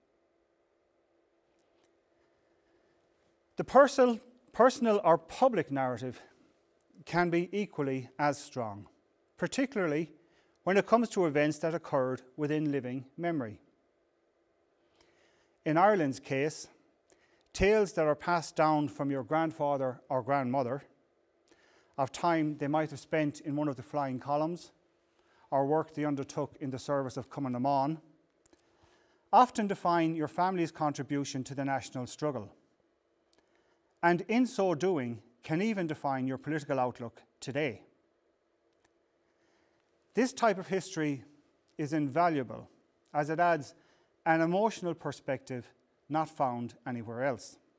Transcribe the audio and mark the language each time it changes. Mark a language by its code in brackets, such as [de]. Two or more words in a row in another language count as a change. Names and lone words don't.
[en] The personal or public narrative can be equally as strong, particularly when it comes to events that occurred within living memory. In Ireland's case, tales that are passed down from your grandfather or grandmother of time they might have spent in one of the flying columns or work they undertook in the service of Cumann na mBan often define your family's contribution to the national struggle, and in so doing can even define your political outlook today. This type of history is invaluable as it adds an emotional perspective not found anywhere else.